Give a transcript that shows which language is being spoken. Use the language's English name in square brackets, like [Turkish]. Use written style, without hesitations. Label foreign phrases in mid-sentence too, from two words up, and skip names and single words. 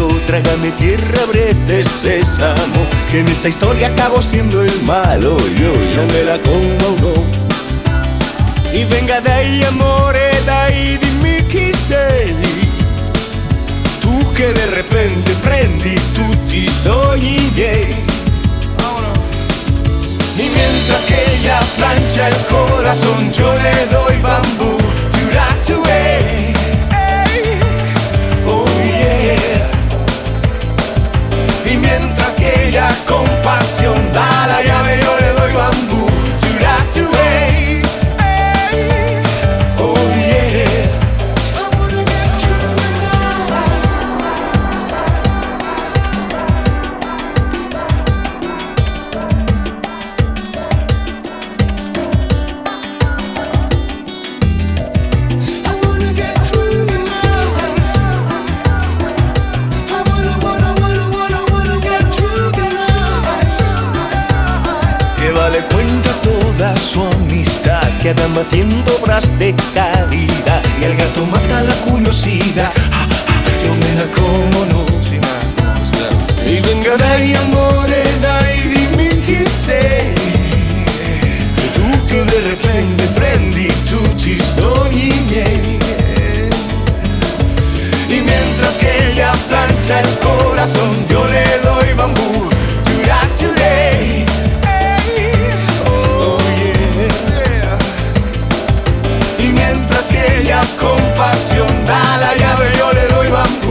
[Spanish] Trágame tierra, brete, sésamo, que en esta historia acabo siendo el malo. Yo me la como, no. Y venga de ahí, [Italian] amore, dai, dimmi chi sei. Tu che [Spanish] de repente [Italian] prendi tutti i sogni miei. [Spanish] Y mientras que ella plancha el corazón, yo le doy bambú. Turatue. Y mientras que ella con pasión da la llave, yo le doy bambú. Turatue. [English] Oh yeah. I wanna get through the night. I wanna get through the night. I wanna get through the night. [Spanish] Eva le cuenta toda su amistad, Que andan haciendo obras de caridad. y el gato mata la curiosidad. Yo me la como, no. Sí, claro. Y venga [Italian] dai, amore, dai, dimmi chi sei. E tu che [Spanish] de repente [Italian] prendi tutti i sogni miei. [Spanish] Y mientras que ella plancha el corazón, yo le doy bambú. [English] Turatue. Oh yeah. [Spanish] Y mientras que ella con pasión da la llave, yo le doy bambú.